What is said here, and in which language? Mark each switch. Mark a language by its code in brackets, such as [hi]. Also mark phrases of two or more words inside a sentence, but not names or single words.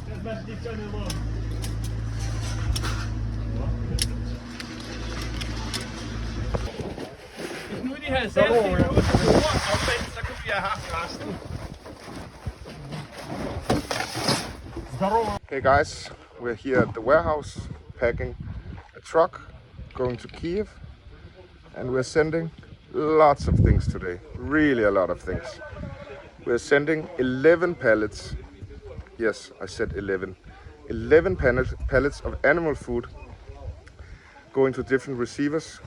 [da] Hvis nu de havde sat det ud på jorden omvendt, så kunne vi have haft resten. [en] Hey guys, we're here at the warehouse packing a truck going to Kiev, and we're sending lots of things today, really a lot of things. We're sending 11 pallets, yes I said 11 pallets of animal food going to different receivers.